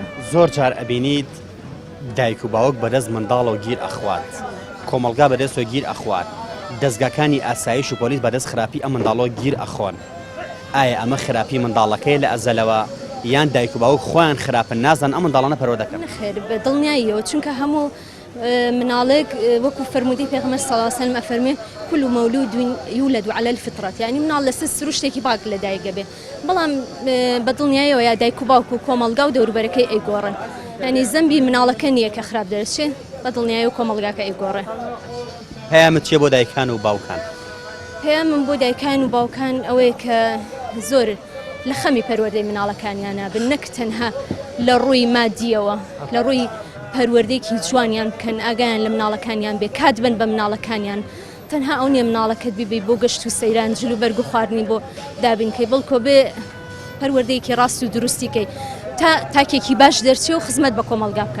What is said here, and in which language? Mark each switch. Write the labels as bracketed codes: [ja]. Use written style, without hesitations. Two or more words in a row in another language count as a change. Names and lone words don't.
[ckb] زۆر جار ئەبینیت دایک و باوک بەدەست منداڵ و گیر ئەخوات کۆمەلگا بەدەستەوە گیر ئەخوات دەستگاکانی ئاسایش و پۆلیس بەدەست خراپی ئەم منداڵۆ گیر ئەخۆن ئایا ئەمە خراپی منداڵەکەی لە ئەزەلەوە یان دایک و باوک خۆیان خراپن نازان ئەم منداڵانە پەروەردە دەکەن نەخێر بەدڵنیاییەوە چونکە هەموو مناڵێک وەکو فەرمودی پێغەمبەر [ar] صلی الله علیه و سلم [ckb] ئەفەرمێ [ar] كل مولود يولد على الفطرة [ckb] يعني مناڵ لەسەر سروشتێکی باک لە دایکە بێ بەڵام بەدڵنیاییەوە یا دایک و باوک و کۆمەڵگا و دەوروبەرەکەی ئەیگۆڕن ینی زەمبی مناڵەکە نییە کە خراپ دەرچێت بەدڵنیایی و کۆمەڵگاکە ئەیگۆڕێ پەیامت چیە بۆ دایکان و باوکان پەیامم بۆ دایکان و باوکان ئەوەیە کە زۆر لە خەمی پەروەردەی مناڵەکانیان نابن نەک تەنها لە ڕووی مادیەوە لە ڕووی پەروەردەیەکی جوانیان بکەن ئاگایان لە مناڵەکانیان بێ کات بن بە مناڵەکانیان تەنها ئەو نیە مناڵەکەت بیبی بۆ گەشت و سەیران جلو بەرگ و خواردنی بۆ دابینکەی بڵکۆ بێ پەروەردەیەکی ڕاست و دروستیکەی تا تاکێکی باش دەرچێ و خزمەت بە کۆمەڵگا بکە